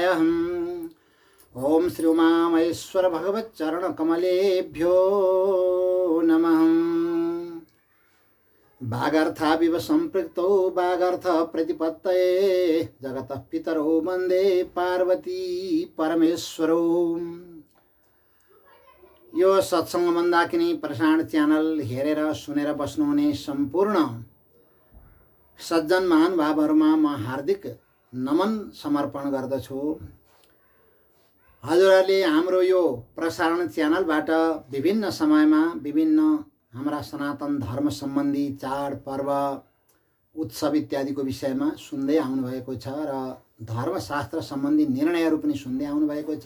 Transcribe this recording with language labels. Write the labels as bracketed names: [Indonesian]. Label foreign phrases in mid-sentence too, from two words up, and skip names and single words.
[Sanskrit] ओम श्री उमामहेश्वर भगवत चरण कमलेभ्यो नमः। वागर्थाविव संपृक्तौ वागर्थ प्रतिपत्तये जगतः पितरौ वन्दे पार्वती परमेश्वरौ। [Nepali] यो सत्संग मन्दाकिनी प्रसारण च्यानल हेरेर सुनेर बस्नुहुने सम्पूर्ण सज्जन महानुभावहरुमा म हार्दिक नमन समर्पण गर्दछु। हजुरहरूले हाम्रो यो प्रसारण च्यानलबाट विभिन्न समयमा विभिन्न हाम्रा सनातन धर्म सम्बन्धी चाड पर्व उत्सव इत्यादिको विषयमा सुन्दै आउनुभएको छ र धर्मशास्त्र सम्बन्धी निर्णयहरू पनि सुन्दै आउनुभएको छ।